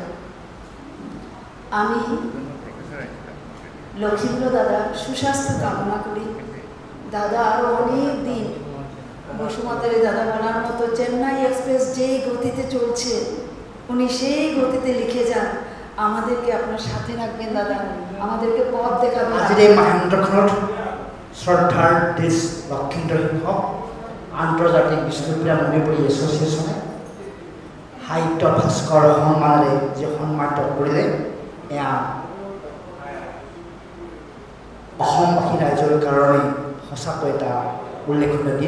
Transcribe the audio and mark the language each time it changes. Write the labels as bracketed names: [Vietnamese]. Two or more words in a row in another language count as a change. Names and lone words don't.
[Bangla] আমি লক্ষেন্দ্র দাদা সুস্বাস্থ্য কামনা করি। দাদা আরও অনেক দিন বসুমাতারি দাদা বলার মতো চেন্নাই এক্সপ্রেস যেই গতিতে চলছে উনি সেই গতিতে লিখে যান। আমাদেরকে আপনার সাথে রাখবেন দাদা, আমাদেরকে পথ দেখাবেন। [Assamese] আজিৰ এই মহেন্দ্ৰখনত শ্ৰদ্ধাৰ দেশ লক্ষেন্দ্ৰ সিংহ আন্তৰ্জাতিক বিষ্ণুপ্ৰিয়া মণিপুৰী এছ'চিয়েশ্যনে সাহিত্য ভাস্কৰ সন্মানেৰে যি সন্মানিত কৰিলে, এয়া অসমবাসী ৰাইজৰ কাৰণে সঁচাকৈ এটা উল্লেখনীয় দিন।